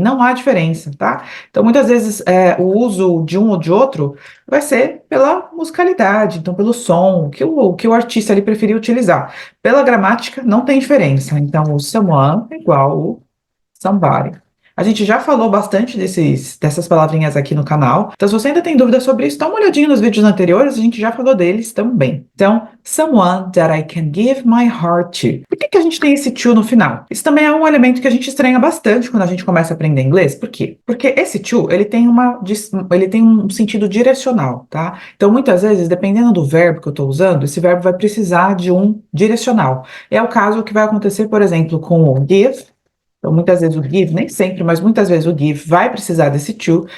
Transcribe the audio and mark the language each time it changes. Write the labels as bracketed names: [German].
[Portuguese] Não há diferença, tá? Então, muitas vezes o uso de um ou de outro vai ser pela musicalidade, então pelo som, que o artista ali preferiu utilizar. Pela gramática, não tem diferença. Então, o someone é igual o somebody. A gente já falou bastante dessas palavrinhas aqui no canal, então se você ainda tem dúvidas sobre isso, dá uma olhadinha nos vídeos anteriores, a gente já falou deles também. [English] Então, someone that I can give my heart to. [Portuguese] Por que a gente tem esse to no final? Isso também é um elemento que a gente estranha bastante quando a gente começa a aprender inglês. Por quê? Porque esse to, ele tem um sentido direcional, tá? Então, muitas vezes, dependendo do verbo que eu estou usando, esse verbo vai precisar de um direcional. É o caso que vai acontecer, por exemplo, com o give. Então, muitas vezes o give, nem sempre, mas muitas vezes o give vai precisar desse to.